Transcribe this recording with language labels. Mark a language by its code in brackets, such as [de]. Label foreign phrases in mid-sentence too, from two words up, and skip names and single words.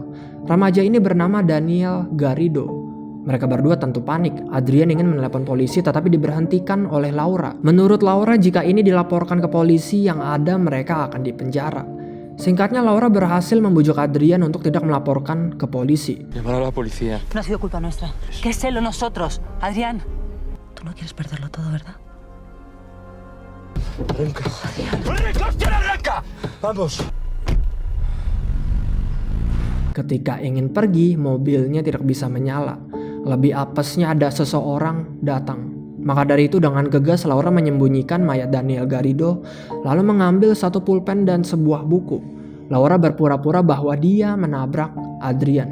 [id] Remaja ini bernama Daniel Garrido. Mereka berdua tentu panik. Adrian ingin menelepon polisi tetapi diberhentikan oleh Laura. Menurut Laura, jika ini dilaporkan ke polisi yang ada mereka akan dipenjara. Singkatnya, Laura berhasil membujuk Adrian untuk tidak melaporkan ke polisi. [es] Llamar a la policía. No ha sido culpa nuestra. Que es él o nosotros. Adrián. Tú no quieres perderlo todo, ¿verdad? ¡Arranca! ¡Hostia, arranca! ¡Vamos! [id] Ketika ingin pergi, mobilnya tidak bisa menyala. Lebih apesnya ada seseorang datang. Maka dari itu dengan gegas Laura menyembunyikan mayat Daniel Garrido, lalu mengambil satu pulpen dan sebuah buku. Laura berpura-pura bahwa dia menabrak Adrian.